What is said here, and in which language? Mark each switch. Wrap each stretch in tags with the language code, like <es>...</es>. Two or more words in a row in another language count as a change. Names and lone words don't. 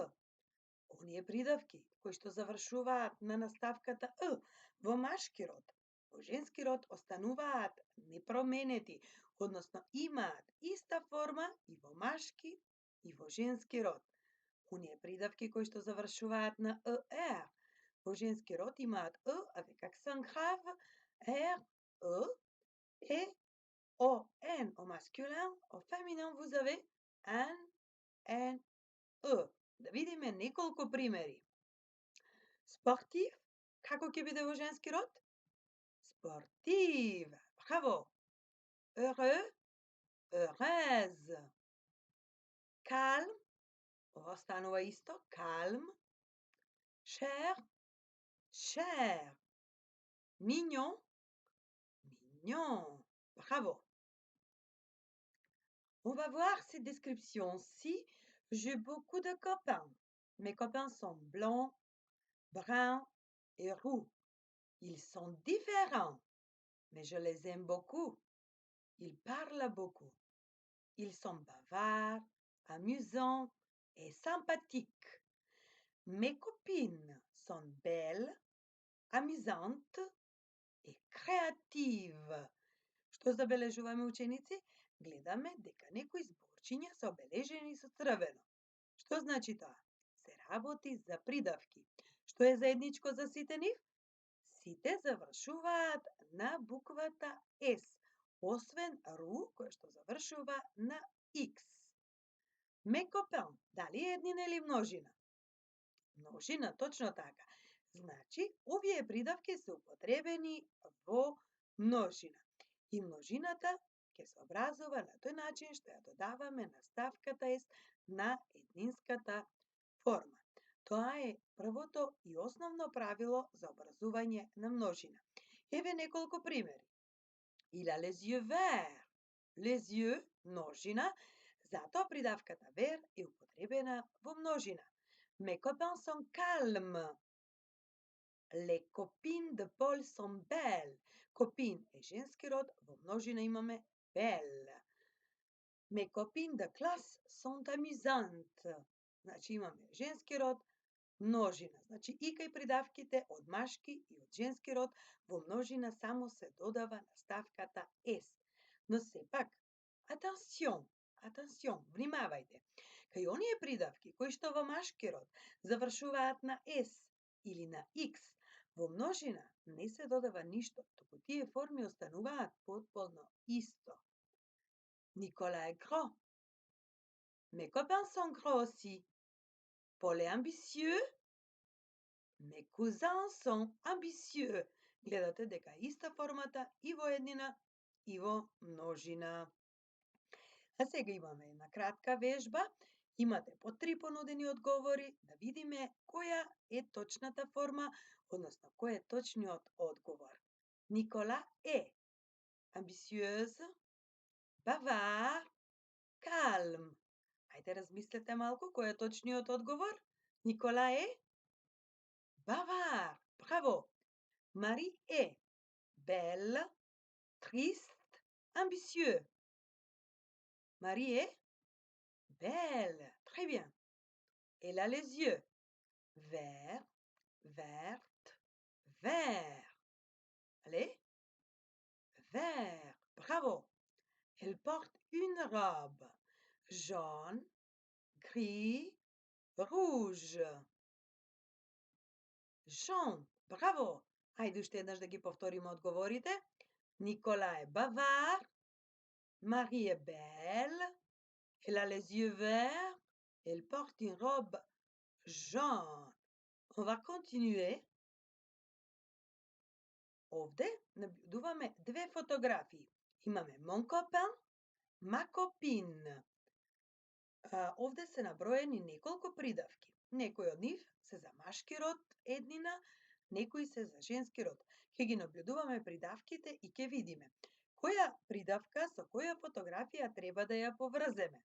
<mk>Оние придавки кои што завршуваат на наставката ы во машки род, во женски род остануваат непроменети, односно имаат иста форма и во машки и во женски род. Оние придавки кои што завршуваат на er, во женски род имаат ы</mk> <fr>avec accent grave,</fr> <mk>r, ы,</mk> <fr>au n au masculin, au féminin vous avez n,</fr> <mk>ы. Да видиме неколку примери. Спортив, како ќе биде во женски род? Спортив. Браво.</mk> <fr>Heureux, heureuse. Calme,</fr> <mk>ова станува исто,</mk> <fr>calme. Cher, cher. Mignon, mignon. Bravo. On va voir ces descriptions-ci. J'ai beaucoup de copains. Mes copains sont blancs, bruns et roux. Ils sont différents, mais je les aime beaucoup. Ils parlent beaucoup. Ils sont bavards, amusants et sympathiques. Mes copines sont belles, amusantes и креатив.</fr> <mk>Што забележуваме ученици? Гледаме дека некои зборчиња се обележени со црвено. Што значи тоа? Се работи за придавки. Што е заедничко за сите нив? Сите завршуваат на буквата S, освен ру, кој што завршува на X.</mk> <fr>Mes copains,</fr> <mk>дали е еднина или множина? Множина, точно така. Значи, овие придавки се употребени во множина. И множината ќе се образува на тој начин што ја додаваме наставката S на еднинската форма. Тоа е првото и основно правило за образување на множина. Еве неколку примери.</mk> <fr>Il a les yeux verts. Les yeux,</fr> <mk>множина, затоа придавката ver е употребена во множина.</mk> <fr>Mes copains sont calmes. Les copines de Paul sont belles.</fr> <mk>Copine е женски род, во множина имаме belle.</mk> <fr>Mes copines de classe sont amusantes.</fr> <mk>Значи имаме женски род, множина. Значи и кај придавките од машки и од женски род во множина само се додава наставката S. Но сепак, атенсион, внимавајте. Кај оние придавки кои што во машки род завршуваат на S или на X, во множина не се додава ништо, туку тие форми остануваат потполно исто. Никола е гро.</mk> <fr>Mes copains sont gros aussi. Paul est ambitieux. Mes cousins sont ambitieux.</fr> <mk>Гледате дека иста формата и во еднина и во множина. А сега имаме една кратка вежба. Имате по 3 понудени одговори да видиме која е точната форма, односно кој е точниот одговор. Никола е ambitieuse, bavard, calme. Ајде размислете малку кој е точниот одговор. Никола е bavard. Браво. Мари е belle, triste, ambitieux.</mk> <fr>Marie est belle. Très bien. Elle a les yeux verts, vertes, verts. Allez. Vert. Bravo. Elle porte une robe jaune, gris, rouge. Jaune.</fr> <mk>Браво! Ајде уште еднаш да ги повториме одговорите. Никола е бавар, Мари е</mk> <fr>belle, elle a les yeux verts, Elle porte une robe jaune. On va continuer.</fr> <mk>Овде наоѓаме две фотографии. Имаме</mk> <fr>mon copain, ma copine.</fr> <mk>Овде се наброени неколку придавки. Некои од нив се за машки род, еднина, некои се за женски род. Ќе ги наблюдуваме придавките и ќе видиме која придавка со која фотографија треба да ја поврземе.</mk>